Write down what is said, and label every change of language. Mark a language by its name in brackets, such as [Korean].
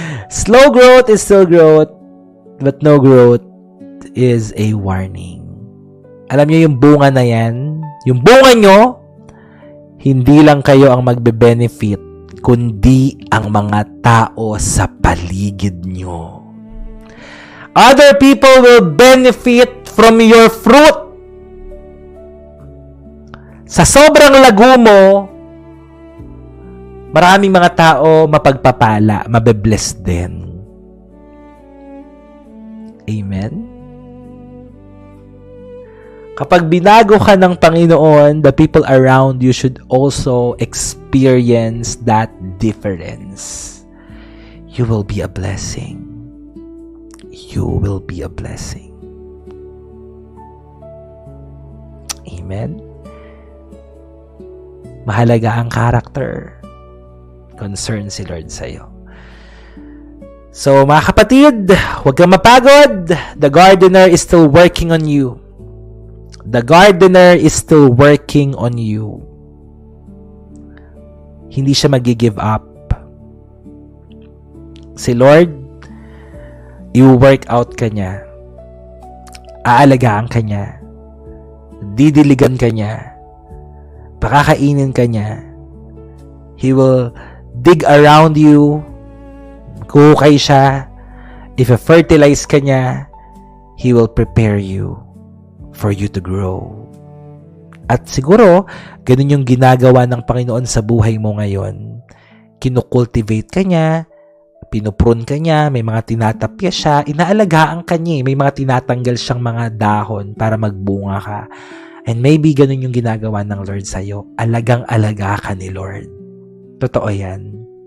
[English] Slow growth is still growth, but no growth is a warning. [Filipino] Alam niyo yung bunga na yan? Yung bunga nyo, hindi lang kayo ang magbe-benefit, kundi ang mga tao sa paligid nyo. [English] Other people will benefit from your fruit. [Filipino] Sa sobrang lago mo, maraming mga tao mapagpapala, mabe-bless din. Amen? Kapag binago ka ng Panginoon, [English] the people around you should also experience that difference. You will be a blessing. You will be a blessing. Amen? [Filipino] Mahalaga ang character. Concern si Lord sa'yo. So, mga kapatid, huwag kang mapagod. [English] The gardener is still working on you. The gardener is still working on you. [Filipino] Hindi siya mag-give up. Si Lord, i-work out ka niya. Aalagaan ka niya. Didiligan ka niya. Pakakainin ka niya. [English] He will dig around you. [Filipino] Kuhukay siya. [English] If fertilize [Filipino] ka niya, [English] He will prepare you for you to grow. [Filipino] At siguro, ganun yung ginagawa ng Panginoon sa buhay mo ngayon. Kinukultivate ka niya, pinuprune ka niya, may mga tinatapya siya, inaalagaan ka niya, may mga tinatanggal siyang mga dahon para magbunga ka. [English] And maybe [Filipino] ganun yung ginagawa ng Lord sa'yo. Alagang-alaga ka ni Lord. Totoo yan.